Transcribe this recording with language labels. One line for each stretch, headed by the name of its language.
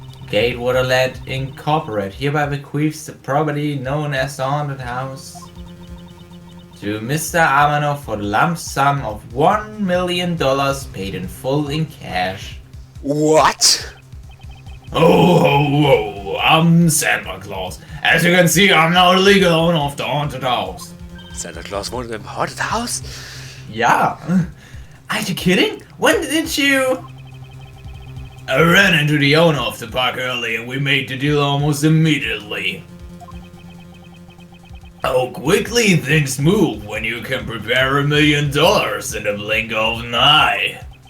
English: Gatewaterland Incorporate hereby bequeaths the property known as the haunted house to Mr. Amano for the lump sum of $1 million paid in full in cash. What? Oh, I'm Santa Claus. As you can see, I'm now the legal owner of the haunted house.
German: Santa Claus wohnt im Haunted House?
English: Yeah. Are you kidding? When did you? I ran into the owner of the park earlier and we made the deal almost immediately. How quickly things move when you can prepare $1 million in the blink of an eye.